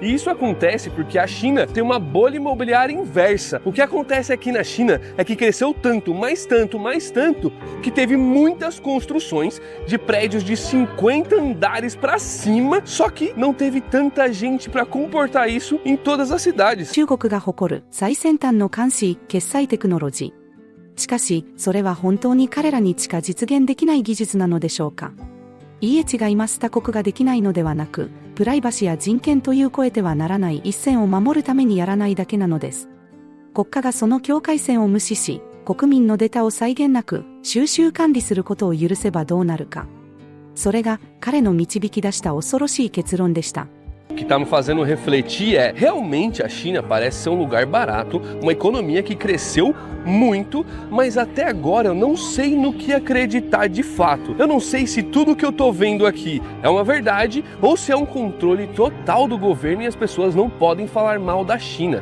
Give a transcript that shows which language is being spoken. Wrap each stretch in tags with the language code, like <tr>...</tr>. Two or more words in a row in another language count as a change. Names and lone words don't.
<pt>E isso acontece porque a China tem uma bolha imobiliária inversa. O que acontece aqui na China é que cresceu tanto, que teve muitas construções de prédios de 50 andares para cima, só que não teve tanta gente para comportar isso em todas as cidades.</pt> <ja>中国が誇る最先端の監視決済テクノロジー。しかし、それは本当に彼らにしか実現できない技術なのでしょうか。いいえ違います。他国ができないのではなく、プライバシーや人権という超えてはならない一線を守るためにやらないだけなのです。国家がその境界線を無視し、国民のデータを際限なく収集管理することを許せばどうなるか。それが彼の導き出した恐ろしい結論でした。</ja> <pt>O que está me fazendo refletir é, realmente a China parece ser um lugar barato, uma economia que cresceu muito, mas até agora eu não sei no que acreditar de fato. Eu não sei se tudo que eu tô vendo aqui é uma verdade ou se é um controle total do governo e as pessoas não podem falar mal da China.</pt>